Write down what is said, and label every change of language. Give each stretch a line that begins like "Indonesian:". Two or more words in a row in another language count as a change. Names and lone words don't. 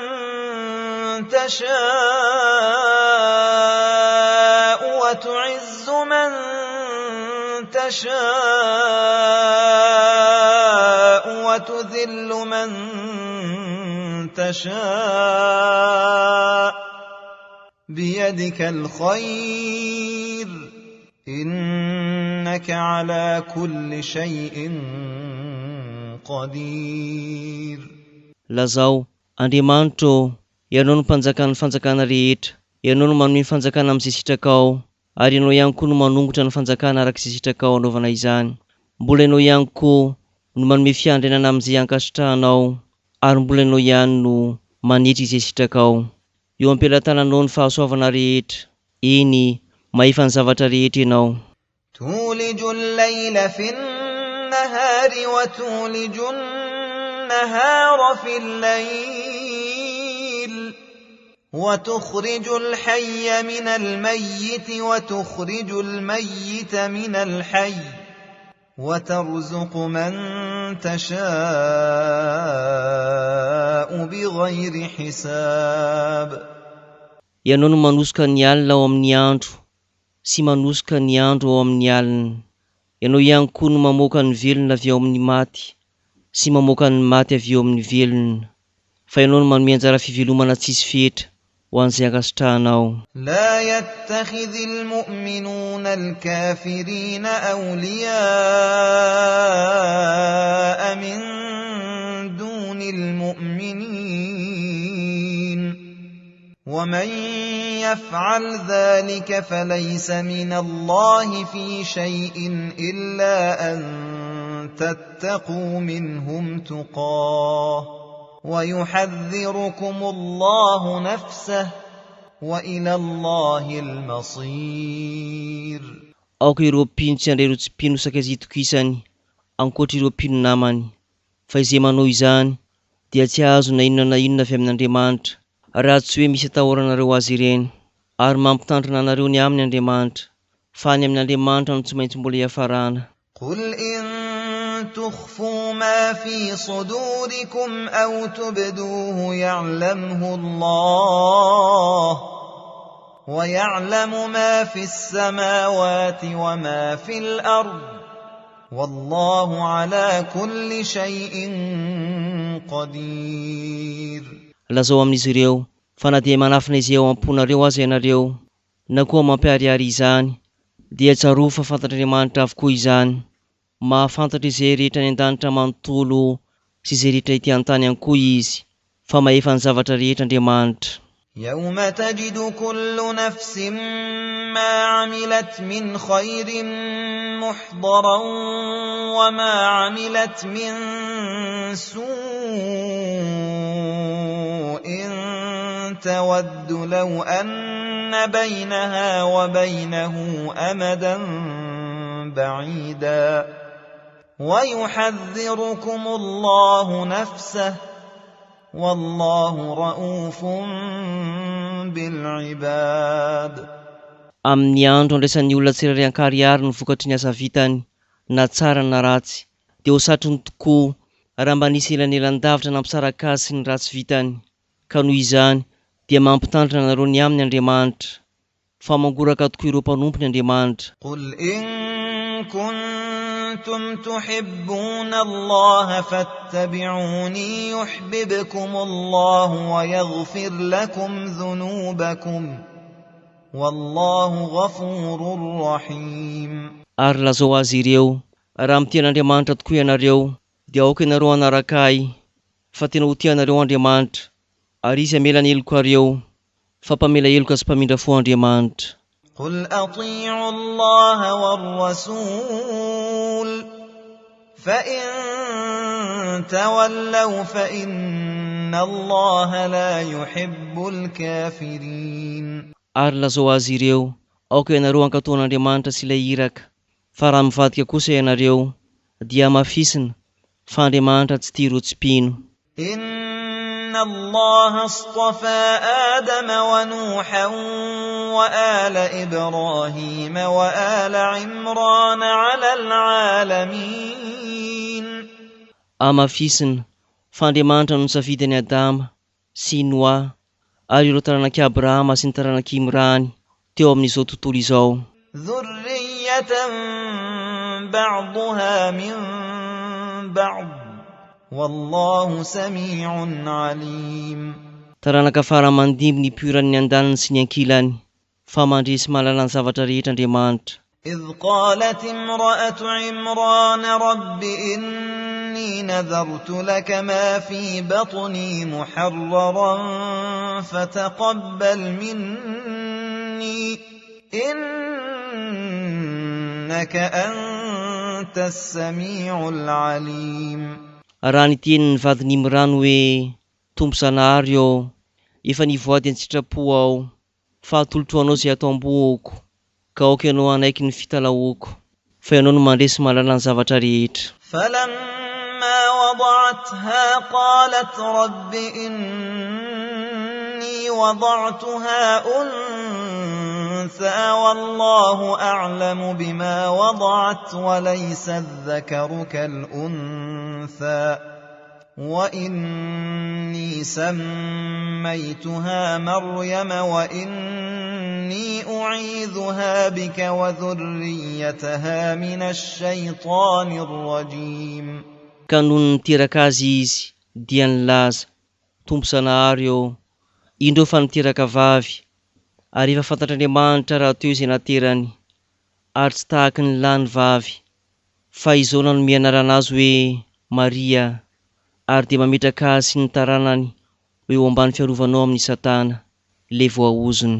Arabic: تشاء وتعز من تشاء وتذل من تشاء بيدك الخير إنك على كل شيء قدير.
Malagasy: Lazao, Andriamanitro, ianao no mpanjakan'ny fanjakana rehetra, ianao no manome fanjakana amin'izay sitraka, ary ianao ihany koa no manongotra ny fanjakana arak'izay sitraka anaovana izany. Mbola ianao ihany koa no manome fiandrenana amin'izay ankasitrahanao, ary mbola ianao ihany no manetry izay sitraka. Eo ampelantananao ny fahasoavana rehetra, eny mahita ny zavatra rehetra ianao.
Arabic: تولج الليل في النهار وتولج النهار في الليل وتخرج الحي من الميت وتخرج الميت من الحي وترزق من تشاء بغير حساب.
Malagasy: Ianao no manosika ny alina ao amin'ny andro, sy manosika ny andro ao amin'ny alina. Ianao ihany koa no mamoaka ny velona avy ao amin'ny maty, sy mamoaka ny maty avy ao amin'ny velona. Fa ianao no manome anjara fivelomana tsisy fetra ho an'izay ankasitrahanao.
Arabic: لا يتخذ المؤمنون الكافرين أولياء من دون المؤمنين ومن يفعل ذلك فليس من الله في شيء إلا أن تتقوا منهم تقاه ويحذركم الله نفسه وإلى الله المصير.
Malagasy: Aoka ireo mpino tsy handray ireo tsy mpino sakaizy itokisany, ankoatra ireo mpino namany. Fa izay manao izany dia tsy azo na inona avy amin'Andriamanitra, raha tsy hoe misy atahoranareo azy ireny, ary mampitandrina anareo ny amin'ny Andriamanitra, fa ny amin'Andriamanitra no tsy maintsy mbola hiafarana.
Arabic: قل إن تخفوا ما في صدوركم أو تبدوه يعلمه الله ويعلم ما في السماوات وما في الأرض والله على كل شيء قدير.
Malagasy: Lazao amin'izy ireo, fa na dia manafina izay ao am-ponareo aza ianareo, na koa mampiharihary izany, dia tsaroa fa fantatr'Andriamanitra avokoa izany, mahafantatra izay rehetra ny an-danitra manontolo sy izay rehetra ety an-tany ihany koa izy, fa mahefa ny zavatra rehetra Andriamanitra.
Arabic: يوم تجد كل نفس ما عملت من خير محضرا وما عملت من سوء تود لو أن بينها وبينه أمدا بعيدا ويحذركم الله نفسه والله رؤوف بالعباد.
Malagasy: Amin'ny andro andraisan'ny olona tsirairay an-kariary ny vokatry ny asa vitany na tsara na ratsy, dia ho satrony tokoa raha mba nisy elanelan-davitra nampisaraka azy sy ny ratsy vitany. Ka noho izany dia mampitandrina anareo ny amin'ny Andriamanitra, fa mangoraka tokoa ireo mpanompo ny Andriamanitra.
Arabic: قل إن كنتم تحبون الله فاتبعوني يحببكم الله ويغفر لكم ذنوبكم والله غفور رحيم.
Malagasy: Ary lazao azy ireo, raha mitian'Andriamanitra tokoa ianareo, dia aoka ianareo anaraka ahy, fa tena ho tianareo Andriamanitra, ary izy hamela ny heloka areo, fa mpamela heloka sy mpamindra fo Andriamanitra.
Arabic: قل أطيعوا الله والرسول فإن تولوا فإن الله لا يحب الكافرين.
Malagasy: Ary lazao azy ireo, aoka ianareo ankatoan'Andriamanitra sy ilay iraka, fa raha mivadika kosa ianareo, dia mafisina, fa Andriamanitra tsy tia rotsim-pino.
Arabic: إن الله اصطفى آدم ونوحا وآل إبراهيم وآل عمران على العالمين.
Malagasy: Mafisina, fa Andriamanitra no nisafidy any Adama sy Noa ary ireo taranaki Abrahama sy ny taranaki Imrany teo amin'izao tontolo izao.
Arabic: ذرية بعضها من بعض والله سميع عليم.
Malagasy: Taranaka faramandimby ny piorany andaniny sy ny ankilany, fa mandresy mahalala ny zavatra rehetra Andriamanitra.
Arabic: إذ قالت امرأة عمران رب إني نذرت لك ما في بطني محررا فتقبل مني إنك أنت السميع العليم.
Malagasy: Raha niteny ny vadiny Imrany hoe, Tompo Zanahary ao, efa nivoady ny sitrapo ao, fa atolotro anao izay atao am-boako, ka aoka ianao anaiky ny fitalahoako, fa ianao no mandresy mahalala ny zavatra rehetra.
Arabic: فلما وضعتها قالت رب إني وضعتها أنثى والله أعلم بما وضعت وليس الذكر كالأنثى وإني سميتها مريم وإني أعيذها بك وذريتها من الشيطان الرجيم.
Malagasy: Ka noho niteraka azy izy, dia nilaza, Tompo Zanahary ao, indreo fa niteraka vavy, ary efa fantatr'Andriamanitra raha teo izay naterany, ary tsy tahaka ny lahy ny vavy, fa izao nanome anarana azy hoe Maria, ary dia mametraka azy sy ny taranany ho eo ambany fiarovanao amin'ny Satana, le voahozony.